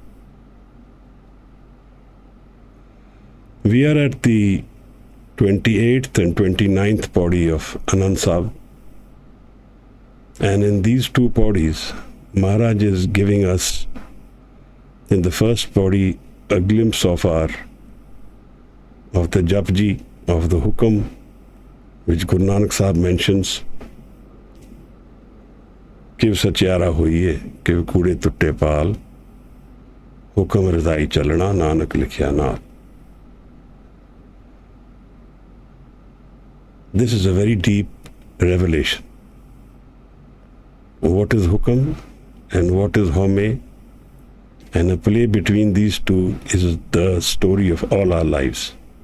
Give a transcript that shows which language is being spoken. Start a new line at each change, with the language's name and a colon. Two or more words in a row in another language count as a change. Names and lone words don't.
English: We are at the 28th and 29th Pauri of Anand Sahib, and in these two Pauris, Maharaj is giving us, in the first Pauri, a glimpse of the Japji, of the Hukam, which Guru Nanak Sahib mentions,
Punjabi: ਕਿਵ ਸਚਿਆਰਾ ਹੋਈਐ ਕਿਵ ਕੂੜੈ ਤੁਟੈ ਪਾਲਿ ਹੁਕਮਿ ਰਜਾਈ ਚਲਣਾ, ਨਾਨਕ ਲਿਖਿਆ ਨਾਲਿ.
English: This is a very deep revelation. What is Hukam and what is Home, and a play between these two is the story of all our lives.